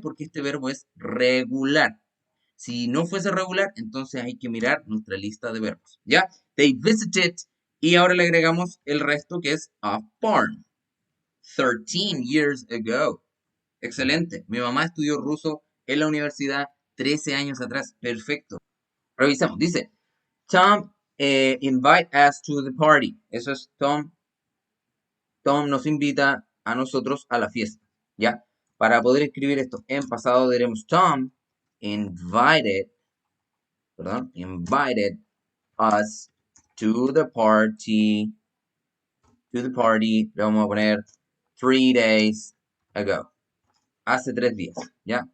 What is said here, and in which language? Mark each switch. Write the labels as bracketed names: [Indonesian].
[Spanish] Porque este verbo es regular. Si no fuese regular, entonces hay que mirar nuestra lista de verbos, ¿ya? [English] They visited, [Spanish] y ahora le agregamos el resto que es [English] a farm. 13 years ago. [Spanish] Excelente. Mi mamá estudió ruso en la universidad 13 años atrás. Perfecto. Revisamos. [English] Dice, Tom invite us to the party. [Spanish] Eso es Tom nos invita a nosotros a la fiesta, ¿ya? Para poder escribir esto en pasado diremos [English] Tom invited, [Spanish] perdón, [English] invited us to the party, [Spanish] le vamos a poner [English] 3 days ago, [Spanish] hace 3 días, ¿ya?